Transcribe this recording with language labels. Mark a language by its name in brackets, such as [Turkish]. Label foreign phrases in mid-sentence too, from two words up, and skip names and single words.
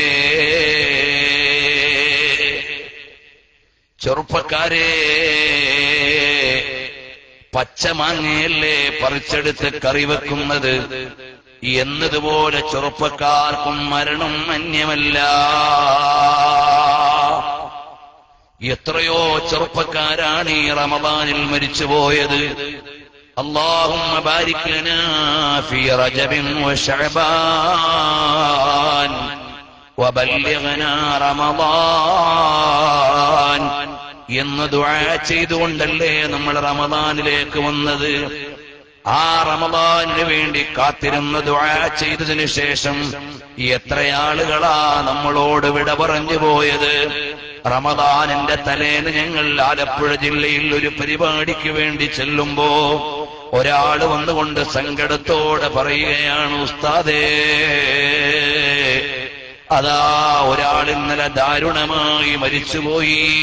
[Malayalam] ചെറുപ്പക്കാരെ, പച്ചമാങ്ങയല്ലേ പറിച്ചെടുത്ത് കറി വെക്കുന്നത് എന്നതുപോലെ ചെറുപ്പക്കാർക്കും മരണം അന്യമല്ല. എത്രയോ ചെറുപ്പക്കാരാണ് ഈ റമദാനിൽ മരിച്ചുപോയത്. [Arabic] اللهم بارك لنا في رجب وشعبان وبلغنا رمضان [Malayalam] എന്ന് ദുആ ചെയ്തുകൊണ്ടല്ലേ നമ്മൾ റമദാനിലേക്ക് വന്നത്. ആ റമദാനിന് വേണ്ടി കാത്തിരുന്ന് ദുആ ചെയ്തതിനു ശേഷം എത്ര ആളുകളാ നമ്മളോട് വിട പറഞ്ഞു പോയത്. റമദാനിന്റെ തലേന്ന് ഞങ്ങൾ ആലപ്പുഴ ജില്ലയിൽ ഒരു പരിപാടിക്ക് വേണ്ടി ചെല്ലുമ്പോ ഒരാള് വന്നുകൊണ്ട് സങ്കടത്തോടെ പറയുകയാണ്, ഉസ്താദേ, അതാ ഒരാൾ ഇന്നലെ ദാരുണമായി മരിച്ചുപോയി.